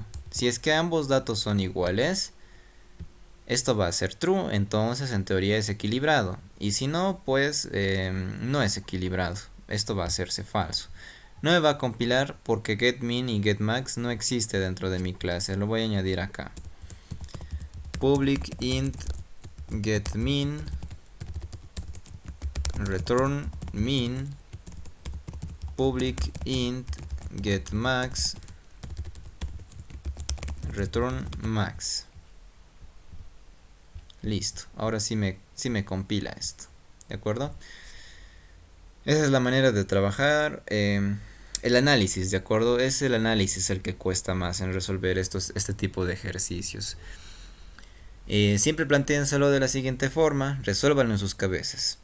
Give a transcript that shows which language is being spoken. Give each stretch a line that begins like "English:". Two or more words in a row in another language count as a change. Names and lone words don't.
Spanish: Si es que ambos datos son iguales, esto va a ser true, entonces en teoría es equilibrado. Y si no, pues no es equilibrado. Esto va a hacerse falso. No me va a compilar porque getMin y getMax no existe dentro de mi clase. Lo voy a añadir acá.
English: Public int getMin return min public int getMax return max.
Spanish: Listo, ahora sí me compila esto, ¿de acuerdo? Esa es la manera de trabajar. El análisis, ¿de acuerdo? Es el análisis el que cuesta más en resolver este tipo de ejercicios. Siempre plantéenselo de la siguiente forma, resuélvanlo en sus cabezas.